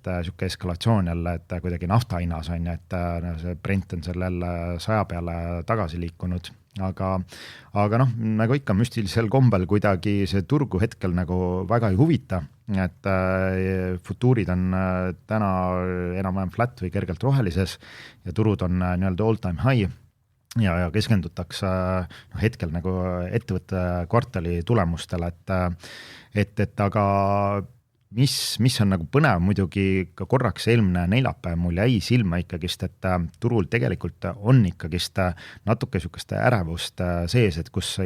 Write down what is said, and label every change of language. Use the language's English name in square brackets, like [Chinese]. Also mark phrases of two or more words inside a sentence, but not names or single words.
[Estonian] niisugune eskalatsioon jälle, et kuidagi nafta hinnas, on ju, et see Brent on seal jälle 100 peale tagasi liikunud, aga nagu ikka müstilisel kombel kuidagi see turgu hetkel nagu väga ei huvita, et futuurid on täna enam-vähem flat või kergelt rohelises ja turud on nii-öelda [English] all time high [Estonian] ja keskendutakse hetkel nagu ettevõtte kvartali tulemustele, et aga mis on nagu põnev muidugi ka korraks eelmine neljapäev mul jäi silma ikkagist, et turul tegelikult on ikkagist natuke niisugust ärevust sees, et kus